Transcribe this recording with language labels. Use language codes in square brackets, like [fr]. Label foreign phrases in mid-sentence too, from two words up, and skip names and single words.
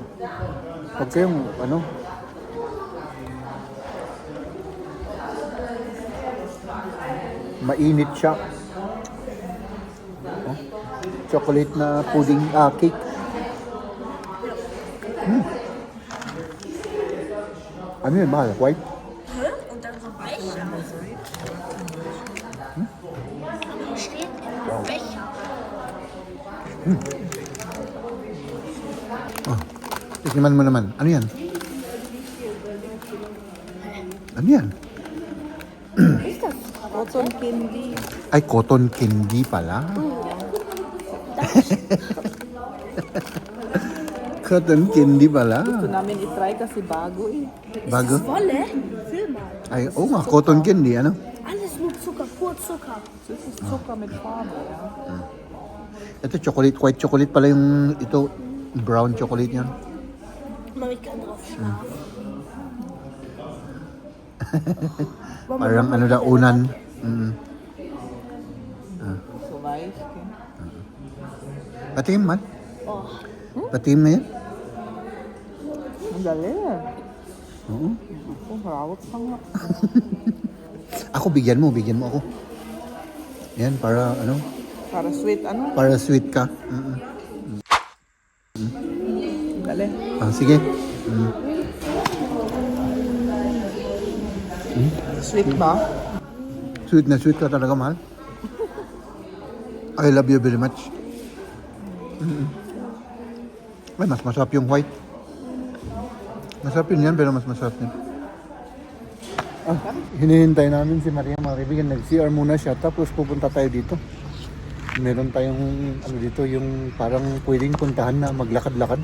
[tl] Huwag kayong ano. Mainit siya. Oh, chocolate na pudding, cake. Ano yun, mahal? White? [de] Hä? Und dann so weich. Steht im Becher. [tl] Tikman mo naman. Ano yan? Ano yan? [de] Ist das? [en] Cotton candy. [tl] Ay, [en] cotton candy [tl] pala. [en] Cotton candy [tl] pala. Gusto namin itry kasi bago eh. Bago? [de] Wolle? Fühl mal. [tl] Ay, oo nga, [en] cotton candy, [tl] ano? [de] Alles nur Zucker, pur Zucker. Das ist Zucker mit Farbe, ja. [tl] Ito, chocolate, [en] white chocolate [tl] pala yung, ito, [en] brown chocolate [tl] yan. [de] Mama, ich kann drauf schlafen. [tl] Parang ano na, unan. [de] So weich. Okay. [tl] Patingin man. Oh. Patingin mo yan. Ang galing. Oo. Ako, marawat pa nga. Ako, bigyan mo ako. Yan, para ano, Para sweet ano? para sweet ka. Ang galing. Sige. Sweet ba? Sweet na sweet ka talaga, mahal. [en] I love you very much. [tl] Ay, mas masarap yung white. Masarap yun yan, pero mas masarap yun. Hinihintay namin si Maria, mga kaibigan. Nag-CR muna siya, tapos pupunta tayo dito. Meron tayong, ano dito, yung parang pwedeng puntahan na maglakad-lakad.